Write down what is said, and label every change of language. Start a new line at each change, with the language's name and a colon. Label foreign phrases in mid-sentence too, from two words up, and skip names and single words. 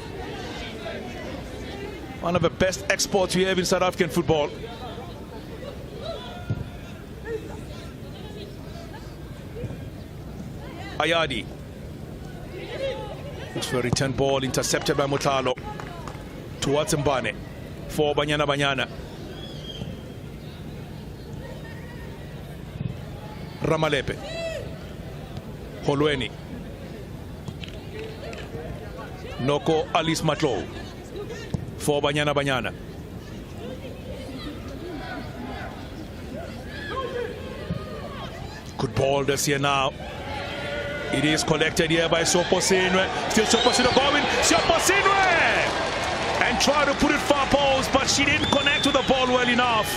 English: One of the best exports we have in South African football. Ayadi. Looks for a return ball intercepted by Mutalo towards Mbane for Banyana Banyana. Ramalepe. Holweni. Noko Alice Matlo for Banyana Banyana. Good ball this year now. It is collected here by Soposinwe. Still Soposinwe going. Soposinwe! And try to put it far post, but she didn't connect to the ball well enough.